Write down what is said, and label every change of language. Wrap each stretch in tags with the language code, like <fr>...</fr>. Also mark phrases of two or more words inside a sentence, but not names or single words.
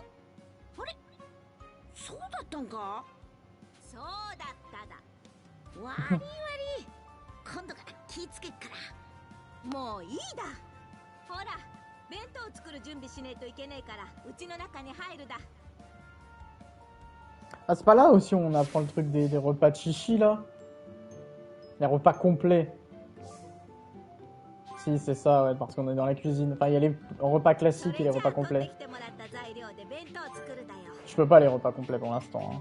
<ja>あれ、そうだったんか。そうだっただ。わりわり今度から気ぃつけっから。もういいだ。ほら弁当作る準備しねえといけねえからうちの中に入るだ。</ja> <fr>Ah, c'est pas là aussi où on apprend le truc des repas de chichi là? Les repas complets. Si, c'est ça, ouais, parce qu'on est dans la cuisine. Enfin, il y a les repas classiques et les repas complets. Je peux pas les repas complets pour l'instant, hein.</fr>